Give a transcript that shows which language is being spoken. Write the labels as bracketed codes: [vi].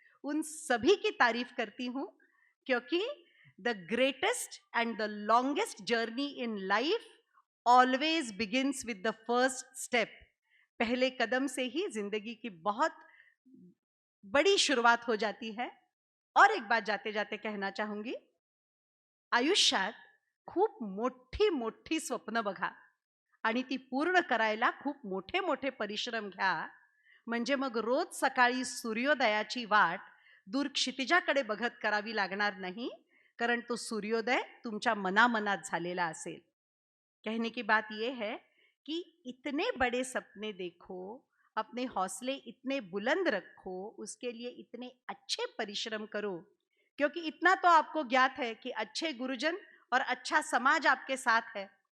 [hi] उन सभी की तारीफ करती हूँ, क्योंकि [en] The greatest and the longest journey in life always begins with the first step. [hi] पहले कदम से ही जिंदगी की बहुत बड़ी शुरुआत हो जाती है। और एक बात जाते जाते कहना चाहूंगी, [mr] आयुष्यात खूप मोठी मोठी स्वप्न बघा आणि ती पूर्ण करायला खूप मोठे मोठे परिश्रम घ्या, म्हणजे मग रोज सकाळी सूर्योदयाची वाट दूर क्षितिजाकडे बघत करावी लागणार नाही, कारण तो सूर्योदय तुमच्या मनामनात झालेला असेल। [hi] कहने की बात यह है कि इतने बड़े सपने देखो, अपने हौसले इतने बुलंद रखो, उसके लिए इतने अच्छे परिश्रम करो, क्योंकि इतना तो आपको ज्ञात है कि अच्छे गुरुजन और अच्छा समाज आपके साथ है।